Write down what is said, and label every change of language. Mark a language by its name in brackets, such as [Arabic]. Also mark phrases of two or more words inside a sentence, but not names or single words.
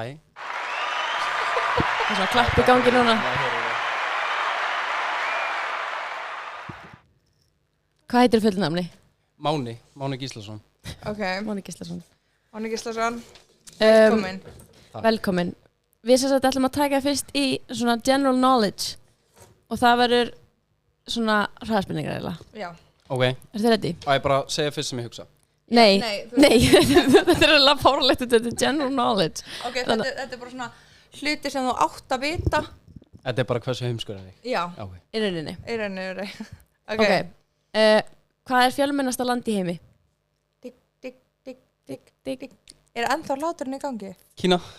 [Icelandic] Það er svona klapp í gangi núna. Hvað heitir fullnafni? Máni Gíslason. Ok. Máni Gíslason. Máni Gíslason, velkomin. Velkomin. Við sem sagt ætlum að taka fyrst í svona [English] general knowledge [Icelandic] og það verður svona hraðspurningar eiginlega. Já. Ok. Ertu þið ready? Á ég bara segja fyrst sem ég hugsa. Nei. Þetta er alveg fáralegt, þetta er [English] general knowledge. [Icelandic] Ok, þetta er bara svona hluti sem þú átt að vita. Þetta er bara hversu heimskur er þig? Já. Okay. Í rauninni. Ok. Hvað er fjölmennasta land í heimi? Tikk. Er ennþá hláturinn í gangi?